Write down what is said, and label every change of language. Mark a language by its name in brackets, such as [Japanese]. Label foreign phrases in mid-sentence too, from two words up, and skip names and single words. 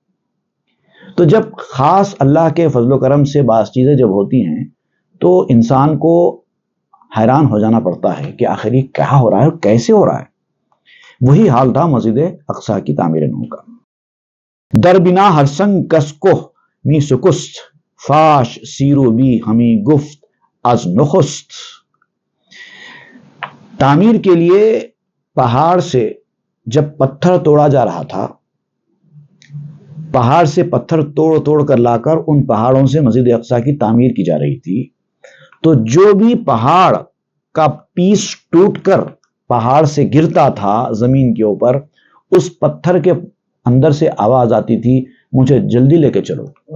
[Urdu] تو جب خاص اللہ کے فضل و کرم سے بعض چیزیں جب ہوتی ہیں تو انسان کو حیران ہو جانا پڑتا ہے کہ آخر یہ کیا ہو رہا ہے اور کیسے ہو رہا ہے۔ وہی حال تھا مسجد اقصیٰ کی تعمیر نو کا۔ [Persian] در بنا ہر سنگ کس کو می سکست، فاش سیرو بی ہمی گفت از نخست۔ [Urdu] تعمیر کے لیے پہاڑ سے جب پتھر توڑا جا رہا تھا، پہاڑ سے پتھر توڑ کر لا کر ان پہاڑوں سے مسجد اقصیٰ کی تعمیر کی جا رہی تھی، تو جو بھی پہاڑ کا پیس ٹوٹ کر پہاڑ سے گرتا تھا زمین کے اوپر، اس پتھر کے اندر سے آواز آتی تھی، مجھے جلدی لے کے چلو۔